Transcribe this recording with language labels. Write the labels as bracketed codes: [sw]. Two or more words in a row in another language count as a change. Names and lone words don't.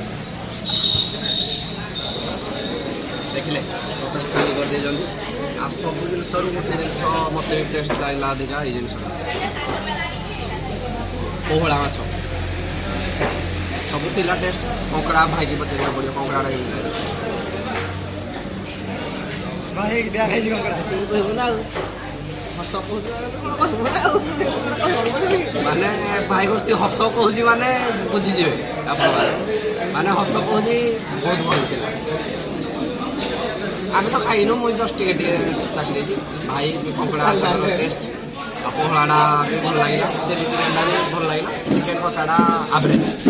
[or] ଦେଖିଲେ ଟୋଟାଲ ଖାଲି କରିଦେଇଛନ୍ତି ଆଉ ସବୁ ଜିନିଷରୁ ଗୋଟେ ଜିନିଷ ମୋତେ ଟେଷ୍ଟ ଲାଗିଲା ଅଧିକା ଏଇ ଜିନିଷ ପୋହଳା ମାଛ ସବୁ ଥିଲା ଟେଷ୍ଟ କଙ୍କଡ଼ା ଭାଇକି ପଚାରିବାକୁ ପଡ଼ିବ କଙ୍କଡ଼ାଟା କେମିତି ଲାଗିଲା [hi] भाई ब्याह है जी कंकड़ा [or] ମାନେ ଭାଇ ଗୋଷ୍ଠୀ ହସ କହୁଛି ମାନେ ବୁଝିଯିବେ ଆପଣମାନେ ମାନେ ହସ କହୁଛି ବହୁତ ଭଲ ଥିଲା ଆମେ ତ ଖାଇନୁ ମୁଁ ଜଷ୍ଟ ଟିକେ ଟିକେ ଚାଖି ଦେଇଛି ଭାଇ କଙ୍କଡ଼ା ଟେଷ୍ଟ ଆଉ ପୋହଳାଟା ବି ଭଲ ଲାଗିଲା ଚିଲି ଚିକେନ୍ଟା ବି ଭଲ ଲାଗିଲା ଚିକେନ୍ କଷାଟା ଆଭରେଜ୍